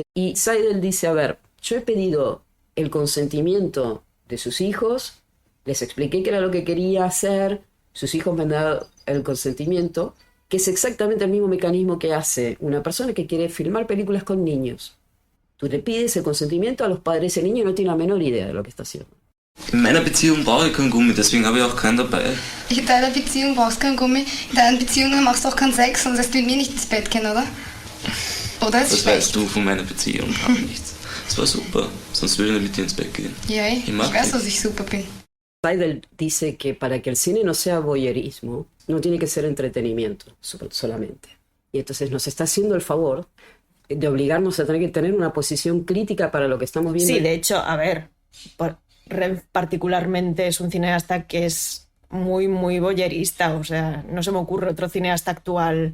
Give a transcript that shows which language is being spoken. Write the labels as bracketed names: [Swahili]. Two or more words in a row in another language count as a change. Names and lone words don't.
[Spanish] Y Seidel dice, a ver, yo he pedido el consentimiento de sus hijos, les expliqué qué era lo que quería hacer, sus hijos me han dado el consentimiento, que es exactamente el mismo mecanismo que hace una persona que quiere filmar películas con niños. Tú le pides el consentimiento a los padres, ese niño no tiene la menor idea de lo que está haciendo. [German] In meiner Beziehung brauche ich keinen Gummi, deswegen habe ich auch keinen dabei. In deiner Beziehung brauchst du keinen Gummi, in deiner Beziehung machst du auch keinen Sex, sonst lässt du mit mir nicht ins Bett gehen, oder? Oder ist Was schlecht? weißt du von meiner Beziehung? Gar nichts. Es war super, sonst würde ich nicht mit dir ins Bett gehen. Ja, ich weiß, dass ich super bin. [Spanish] Seidel dice que para que el cine no sea voyeurismo, no tiene que ser entretenimiento solamente. Y entonces nos está haciendo el favor de obligarnos a tener que tener una posición crítica para lo que estamos viendo. Sí, de hecho, a ver, Rev particularmente es un cineasta que es muy, muy voyerista, o sea, no se me ocurre otro cineasta actual.